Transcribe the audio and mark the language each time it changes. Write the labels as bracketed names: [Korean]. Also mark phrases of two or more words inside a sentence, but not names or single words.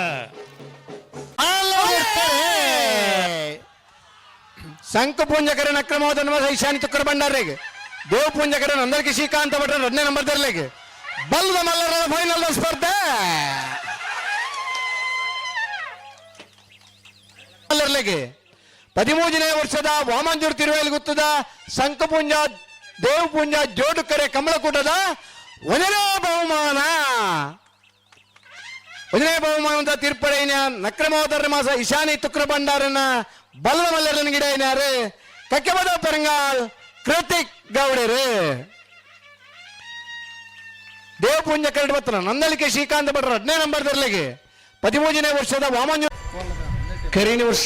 [Tulu] ಸಂಕು ಪುಂಜಕರ ನಕ್ರಮೋದ ಈಶಾನಿ ತುಕ್ಕರ ಭಂಡಾರಿಗೆ ದೇವ್ ಪುಂಜಕರ ನಂದಳಿಕೆ ಶ್ರೀಕಾಂತ ಭಟ್ರ 2ನೇ ನಂಬರ್ ತೆರಲಿಗೆ ಬಲ್ಲದ ಮಲ್ಲರ ಫೈನಲ್ ಸ್ಪರ್ಧೆ ಗೆ 13ನೇ ವರ್ಷದ ವಾಮಂಜೂರು ತಿರುವೇಲಿಗುತ್ತದ ಸಂಕಪುಂಜ ದೇವಪುಂಜ ಜೋಡುಕರೆ ಕಮಲಕೂಟದ 1ನೇ ಬಹುಮಾನ. 1ನೇ ಬಹುಮಾನದ ತೀರ್ಪಡೆಯ ನಕ್ರಮೋದರ ಮಾಸ ಈಶಾನಿ ತುಕ್ರ ಭಂಡಾರನ ಬಲ್ಲದ ಮಲ್ಲರನ ಗಿಡ ಏನಾರು ಕಕ್ಕೆಬದ ಪೆರಂಗಾಲ್ ಕೃತಿಕ್ ಗೌಡರು ದೇವಪುಂಜ ಕರಡು ಬತ್ತನ ನಂದಳಿಕೆ ಶ್ರೀಕಾಂತ ಭಟ್ರ 2ನೇ ನಂಬರ್ ದರ್ಲಿಗೆ 13ನೇ ವರ್ಷದ ವಾಮಂಜೂರು ಕರೀನಿ ವರ್ಷ